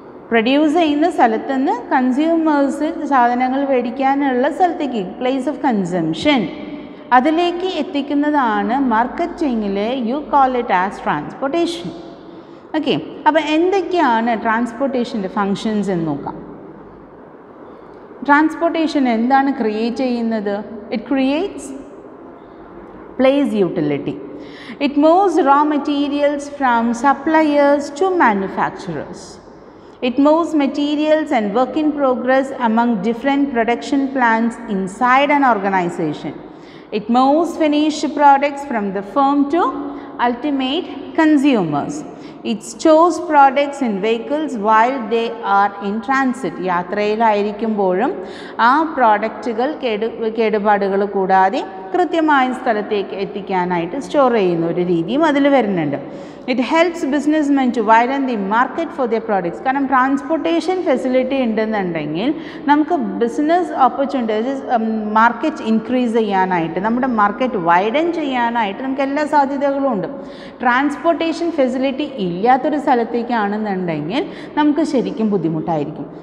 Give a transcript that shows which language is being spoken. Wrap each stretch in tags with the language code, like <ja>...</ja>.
<ml>Produce ചെയ്യുന്ന സ്ഥലത്ത് നിന്ന് കൺസ്യൂമേഴ്സ് സാധനങ്ങൾ മേടിക്കാനുള്ള സ്ഥലത്തേക്ക്, പ്ലേസ് ഓഫ് കൺസംഷൻ, അതിലേക്ക് എത്തിക്കുന്നതാണ് മാർക്കറ്റിങ്ങിലെ</ml> <en>you call it as</en> <ml>transportation. Okay, അപ്പോൾ എന്തൊക്കെയാണ് ട്രാൻസ്പോർട്ടേഷൻ്റെ ഫങ്ഷൻസ് എന്ന് നോക്കാം. ട്രാൻസ്പോർട്ടേഷൻ എന്താണ് ക്രിയേറ്റ് ചെയ്യുന്നത്?</ml> <en>It creates place utility. It moves raw materials from suppliers to manufacturers. It moves materials and work in progress among different production plants inside an organization. It moves finished products from the firm to ultimate consumers. It stores products in vehicles while they are in transit.</en> <ml>യാത്രയിലായിരിക്കുമ്പോഴും ആ പ്രോഡക്റ്റുകൾ കേടുപാടുകൾ കൂടാതെ കൃത്യമായ സ്ഥലത്തേക്ക് എത്തിക്കാനായിട്ട് store ചെയ്യുന്ന ഒരു രീതിയും അതിൽ വരുന്നുണ്ട്.</ml> <en>It helps businessmen to widen the market for their products.</en> <ml>കാരണം ട്രാൻസ്പോർട്ടേഷൻ ഫെസിലിറ്റി ഉണ്ടെന്നുണ്ടെങ്കിൽ നമുക്ക് ബിസിനസ് ഓപ്പർച്യൂണിറ്റീസ് മാർക്കറ്റ് ഇൻക്രീസ് ചെയ്യാനായിട്ട്, നമ്മുടെ മാർക്കറ്റ് വൈഡൻ ചെയ്യാനായിട്ട് നമുക്ക് എല്ലാ സാധ്യതകളും ഉണ്ട്. ട്രാൻസ്പോർട്ടേഷൻ ഫെസിലിറ്റി ഇല്ലാത്തൊരു സ്ഥലത്തേക്കാണെന്നുണ്ടെങ്കിൽ നമുക്ക് ശരിക്കും ബുദ്ധിമുട്ടായിരിക്കും.</ml>